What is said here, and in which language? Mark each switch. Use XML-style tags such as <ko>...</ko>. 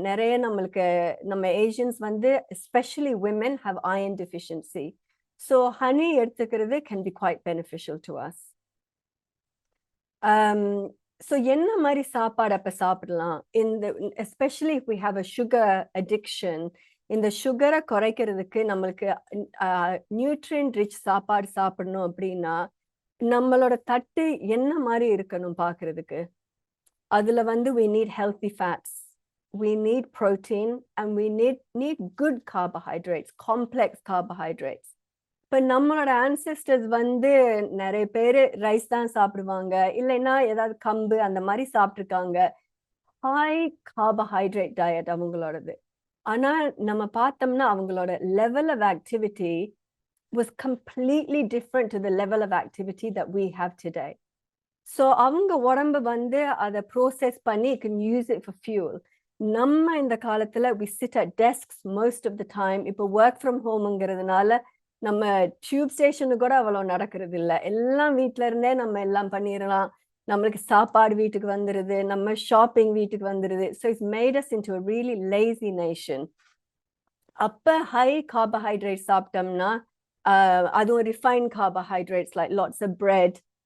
<ta>நிறைய நம்ம</ta> <en>Asians வந்து especially women have iron deficiency. So honey</en> <ta>எடுத்துக்கிறது</ta> <en>can be quite beneficial to us.</en> <ta>So என்ன மாதிரி சாப்பாடு அப்ப சாப்பிடலாம்?</ta> <en>Especially if we have a sugar addiction,</en> <ta>இந்த சுகரை குறைக்கிறதுக்கு நம்மளுக்கு நியூட்ரியன்ட் ரிச் சாப்பாடு சாப்பிடணும் அப்படின்னா நம்மளோட தட்டு என்ன மாதிரி இருக்கணும் பார்க்கறதுக்கு? அதுல வந்து</ta> <en>we need healthy fats, we need protein, and we need good carbohydrates, complex carbohydrates.</en> <ta>இப்ப நம்மளோட ancestors வந்து நிறைய பேரு ரைஸ் தான் சாப்பிடுவாங்க, இல்லைன்னா ஏதாவது கம்பு அந்த மாதிரி சாப்பிட்டுருக்காங்க. High carbohydrate diet அவங்களோடது. ஆனா நம்ம பார்த்தோம்னா அவங்களோட</ta> <en>Level of activity was completely different to the level of activity that we have today.</en> <ta>So அவங்க உடம்பு வந்து அதை ப்ரோசஸ் பண்ணி</ta> <en>can use it for fuel.</en> <ta>நம்ம இந்த காலத்துல</ta> <en>we sit at desks most of the time.</en> <ta>இப்போ ஒர்க் ஃப்ரம் ஹோம்ங்கிறதுனால நம்ம டியூப் ஸ்டேஷனு கூட அவ்வளோ நடக்கிறது இல்லை. எல்லாம் வீட்டுல இருந்தே நம்ம எல்லாம் பண்ணிடலாம். நம்மளுக்கு சாப்பாடு வீட்டுக்கு வந்துடுது, நம்ம ஷாப்பிங் வீட்டுக்கு வந்துடுது.</ta> <en>So it's made us into a really lazy nation.</en> <ta>அப்ப ஹை கார்போஹைட்ரேட் சாப்பிட்டோம்னா அதுவும் refined carbohydrates</ta> <en>like lots of bread,</en>